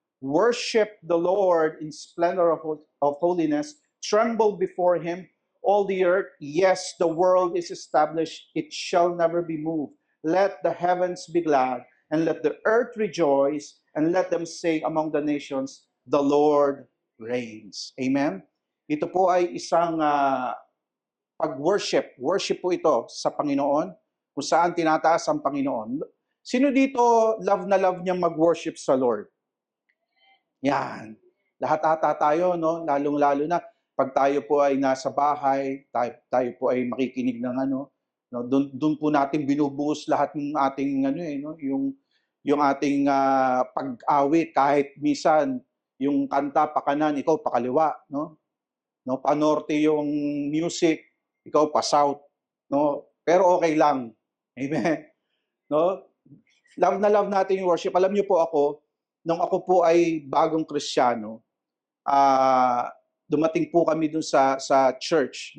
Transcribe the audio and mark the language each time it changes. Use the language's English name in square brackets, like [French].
[English] Worship the Lord in splendor of holiness. Tremble before Him, all the earth. Yes, the world is established. It shall never be moved. Let the heavens be glad, and let the earth rejoice, and let them say among the nations, the Lord reigns. Amen? [Filipino] Ito po ay isang pag-worship. Worship po ito sa Panginoon, kung saan tinataas ang Panginoon. Sino dito love na love niyang mag-worship sa Lord? Yan. Lahat ata tayo, no? Lalong-lalo na pag tayo po ay nasa bahay, tayo po ay makikinig ng no? Doon po natin binubuhos lahat ng ating no? Yung ating pag-awit, kahit minsan yung kanta pakanan, ikaw pakaliwa, no? No, panorte yung music, ikaw pa south, no? Pero okay lang. Amen. No? Love na love natin yung worship. Alam niyo po ako, nung ako po ay bagong Kristiyano, dumating po kami dun sa church.